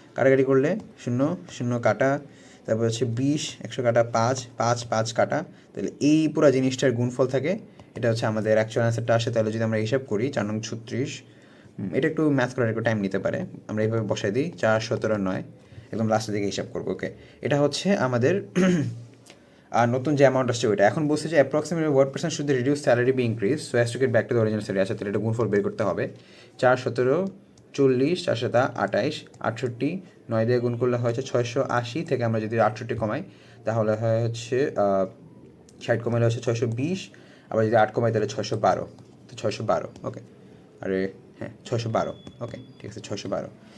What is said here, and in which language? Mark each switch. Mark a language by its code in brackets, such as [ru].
[bn] কাটাকাটি করলে 0 0 কাটা, তারপর হচ্ছে 20, 100 কাটা 5, 5 5 কাটা, তাহলে এই পুরো জিনিসটার গুণফল থাকে, এটা হচ্ছে আমাদের অ্যাকচুয়াল অ্যান্সারটা আসে। তাহলে যদি আমরা হিসাব করি 4 নং 36, এটা একটু ম্যাথ করার একটু টাইম নিতে পারে, আমরা এইভাবে বসাই দিই 4 17 9, একদম লাস্টের দিকে হিসাব করবো। ওকে, এটা হচ্ছে আমাদের আর নতুন যে অ্যামাউন্ট আসছে ওইটা। এখন বলছে যে [en] Approximately what percent should the reduced salary be increased so as to get back to the original salary? [bn] আচ্ছা, তাহলে এটা গুণফল বের করতে হবে। 4 17 40, 4 7 28, 68, 9 দিয়ে গুণ করলে হচ্ছে 680, থেকে আমরা যদি 68 কমাই তাহলে হয় হচ্ছে 60 কমাইলে হচ্ছে 620, আবার যদি 8 কমাই তাহলে 612, তো 612। ওকে, আরে হ্যাঁ 612। ওকে ঠিক আছে, 612।